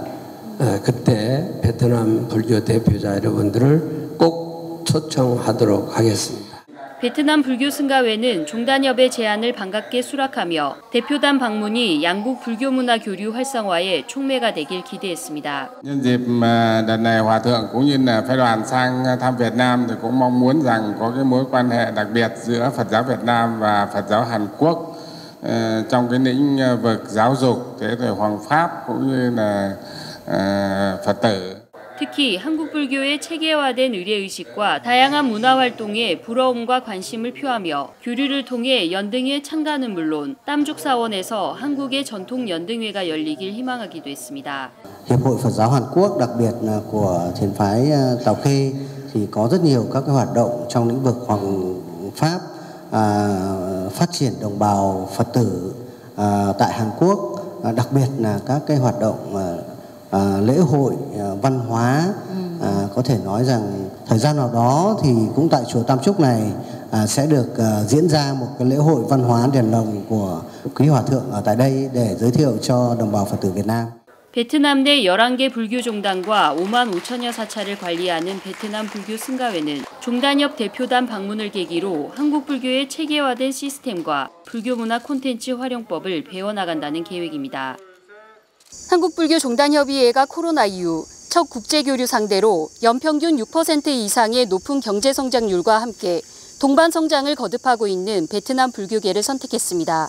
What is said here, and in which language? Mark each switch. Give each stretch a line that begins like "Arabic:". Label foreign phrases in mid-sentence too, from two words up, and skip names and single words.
Korean: 그때 베트남 불교 대표자 여러분들을 꼭 초청하도록 하겠습니다. 베트남 불교 승가회는 종단협의 제안을 반갑게 수락하며 대표단 방문이 양국 불교 문화 교류 활성화에 촉매가 되길 기대했습니다.
Vietnamese: Nhân dịp đợt này Hòa thượng cũng như là phái đoàn sang thăm Việt Nam thì cũng mong muốn rằng có cái mối quan hệ đặc biệt giữa Phật giáo Việt Nam và Phật giáo Hàn Quốc trong cái lĩnh vực giáo dục, thế rồi hoàng pháp cũng như là Phật tử.
Korean: 특히 한국 불교의 체계화된 의례의식과 다양한 문화활동에 부러움과 관심을 표하며 교류를 통해 연등회 참가는 물론 땀죽 사원에서 한국의 전통 연등회가 열리길 희망하기도 했습니다.
Vietnamese: Hiệp hội Phật giáo Hàn Quốc, đặc biệt là của thiền phái Tào Khê thì có rất nhiều các cái hoạt động trong lĩnh vực hoàng pháp, phát triển đồng bào Phật tử tại Hàn Quốc, đặc biệt là các cái hoạt động lễ hội văn hóa. Có thể nói rằng thời gian nào đó thì cũng tại chùa Tam Trúc này sẽ được diễn ra một cái lễ hội văn hóa đèn lồng của quý hòa thượng ở tại đây để giới thiệu cho đồng bào Phật tử Việt Nam.
Korean: 베트남 내 11개 불교 종단과 5만 5천여 사찰을 관리하는 베트남 불교 승가회는 종단협 대표단 방문을 계기로 한국 불교의 체계화된 시스템과 불교 문화 콘텐츠 활용법을 배워나간다는 계획입니다. 한국불교 종단협의회가 코로나 이후 첫 국제교류 상대로 연평균 6% 이상의 높은 경제성장률과 함께 동반 성장을 거듭하고 있는 베트남 불교계를 선택했습니다.